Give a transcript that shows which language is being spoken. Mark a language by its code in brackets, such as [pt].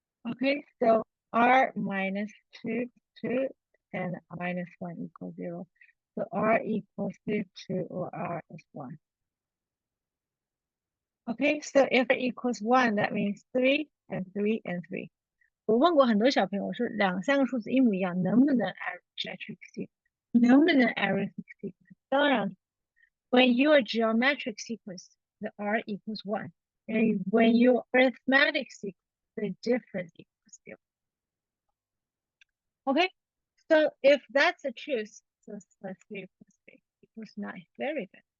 [en] Okay, so R minus 2, 2, and minus 1 equals 0. So R equals 2 or R is 1. Okay, so if R equals 1, that means 3 and 3 and 3. [zh] 我问过很多小朋友，我说3个数字一模一样，能不能 arithmetic sequence？能不能 [en] arithmetic sequence？ [zh] 当然 [en] when you are geometric sequence, the R equals 1. And when you arithmetic sequence, the difference equals 0. Okay, so if that's the truth, so plus 3 plus 3 equals 9. Very good.